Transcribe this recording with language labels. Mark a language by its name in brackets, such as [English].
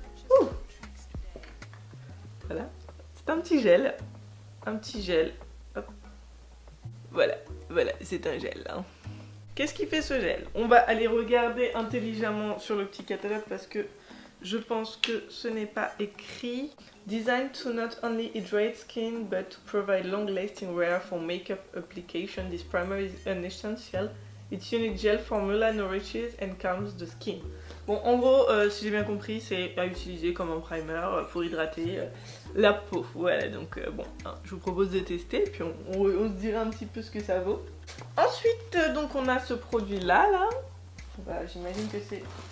[French] Ouh. Voilà. C'est un petit gel. Un petit gel. Hop. Voilà. Voilà, c'est un gel. Hein. Qu'est-ce qui fait ce gel? On va aller regarder intelligemment sur le petit catalogue parce que je pense que ce n'est pas écrit. [English] Designed to not only hydrate skin but to provide long-lasting wear for makeup application, this primer is unessential. Its unique gel formula nourishes and calms the skin. [French] Bon, en gros, si j'ai bien compris, c'est à utiliser comme un primer pour hydrater la peau. Voilà, donc bon, hein, je vous propose de tester, puis on se dira un petit peu ce que ça vaut. Ensuite, donc on a ce produit-là, là. Bah, j'imagine que c'est...